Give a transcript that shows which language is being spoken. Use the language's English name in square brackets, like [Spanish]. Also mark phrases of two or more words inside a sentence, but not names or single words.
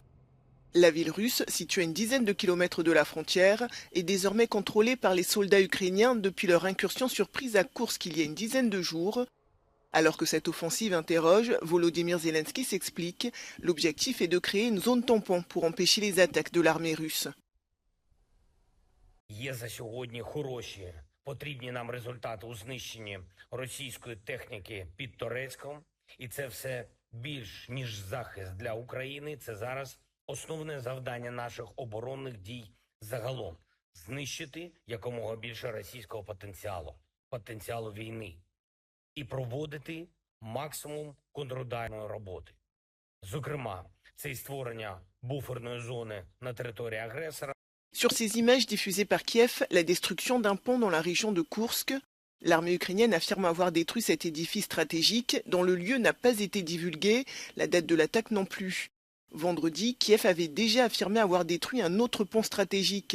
[French] La ville russe, située à une dizaine de kilomètres de la frontière, est désormais contrôlée par les soldats ukrainiens depuis leur incursion surprise à Kursk il y a une dizaine de jours. Alors que cette offensive interroge, Volodymyr Zelensky s'explique. L'objectif est de créer une zone tampon pour empêcher les attaques de l'armée russe. [Ukrainian] Потрібні нам результати у знищенні російської техніки під Торецьком. І це все більш ніж захист для України. Це зараз основне завдання наших оборонних дій загалом. Знищити якомога більше російського потенціалу війни. І проводити максимум контрударної роботи. Зокрема, це і створення буферної зони на території агресора. [French] Sur ces images diffusées par Kiev, la destruction d'un pont dans la région de Kursk, l'armée ukrainienne affirme avoir détruit cet édifice stratégique dont le lieu n'a pas été divulgué, la date de l'attaque non plus. Vendredi, Kiev avait déjà affirmé avoir détruit un autre pont stratégique.